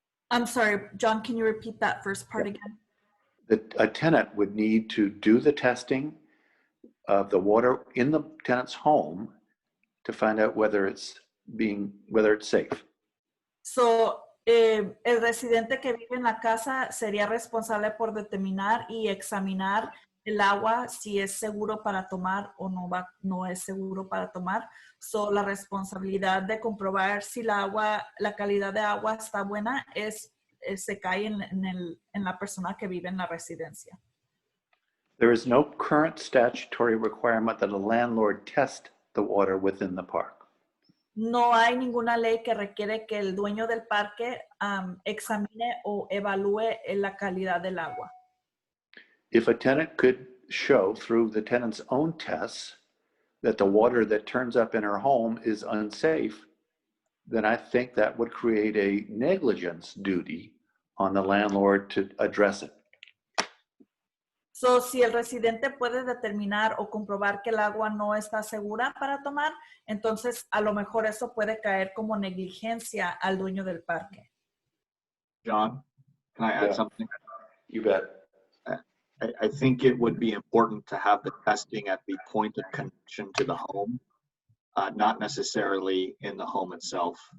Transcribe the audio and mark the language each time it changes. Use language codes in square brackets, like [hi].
[en] I'm sorry, John, can you repeat that first part again? A tenant would need to do the testing of the water in the tenant's home to find out whether it's safe. So, [es] el residente que vive en la casa sería responsable por determinar y examinar el agua si es seguro para tomar o no es seguro para tomar. So, la responsabilidad de comprobar si la calidad de agua está buena se cae en la persona que vive en la residencia. [en] There is no current statutory requirement that a landlord test the water within the park. [es] No hay ninguna ley que requiere que el dueño del parque examine o evalúe la calidad del agua. [en] If a tenant could show through the tenant's own tests that the water that turns up in her home is unsafe, then I think that would create a negligence duty on the landlord to address it. [es] So, si el residente puede determinar o comprobar que el agua no está segura para tomar, entonces a lo mejor eso puede caer como negligencia al dueño del parque. [en] John, can I add Yeah. something? You bet. I think it would be important to have the testing at the point of connection to the home, not necessarily in the home itself.